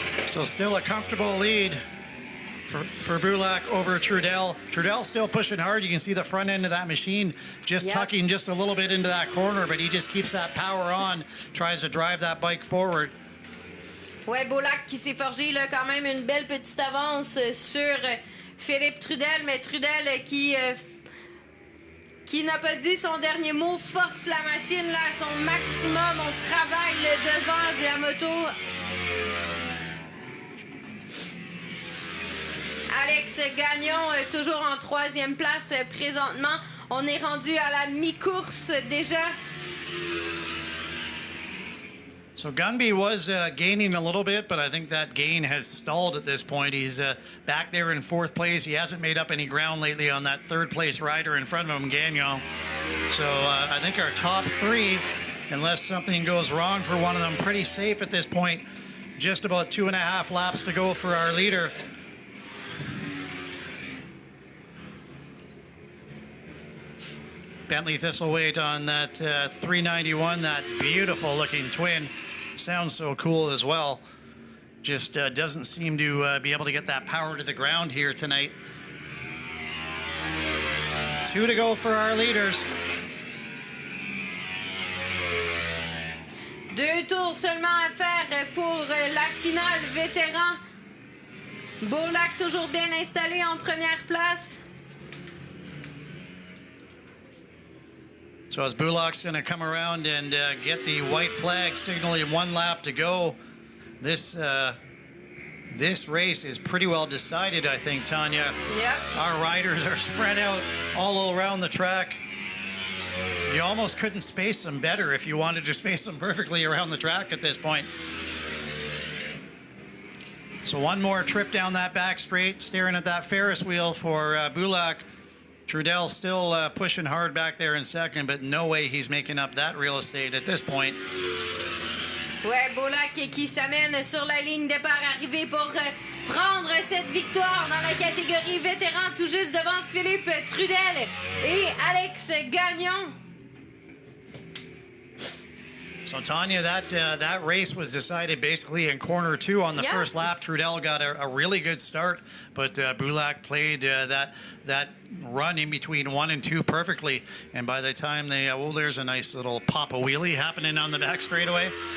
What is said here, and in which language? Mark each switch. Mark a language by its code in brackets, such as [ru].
[en] So still a comfortable lead for Bulak over Trudel. Trudel still pushing hard. You can see the front end of that machine just tucking just a little bit into that corner, but he just keeps that power on, tries to drive that bike forward. [fr] Ouais, Bulak qui s'est forgé là, quand même une belle petite avance sur Philippe Trudel, mais Trudel qui n'a pas dit son dernier mot, force la machine là à son maximum. On travaille le devant de la moto. Alex Gagnon, toujours en 3e place présentement. On est rendu à la mi-course déjà. [en] So Gunby was gaining a little bit, but I think that gain has stalled at this point. He's back there in 4th place. He hasn't made up any ground lately on that 3rd place rider in front of him, Gagnon. So I think our top 3, unless something goes wrong for one of them, pretty safe at this point. Just about 2.5 laps to go for our leader. Bentley Thistlethwaite on that 391, that beautiful looking twin. Sounds so cool as well. Just doesn't seem to be able to get that power to the ground here tonight. 2 to go for our leaders. [fr] 2 tours seulement à faire pour la finale vétéran. Bulak toujours bien installé en première place. [en] So as Bulak's going to come around and get the white flag signaling 1 lap to go, this race is pretty well decided, I think, Tanya. Yep. Our riders are spread out all around the track. You almost couldn't space them better if you wanted to space them perfectly around the track at this point. So one more trip down that back straight, staring at that Ferris wheel for Bulak. Trudel still pushing hard back there in 2nd, but no way he's making up that real estate at this point. [fr] Ouais, Bulak qui s'amène sur la ligne départ arrivée pour prendre cette victoire dans la catégorie vétéran, tout juste devant Philippe Trudel et Alex Gagnon. [en] So Tanya, that race was decided basically in corner 2 on the first lap. Trudel got a really good start, but Bulak played that run in between 1 and 2 perfectly. And by the time there's a nice little pop a wheelie happening on the back straightaway.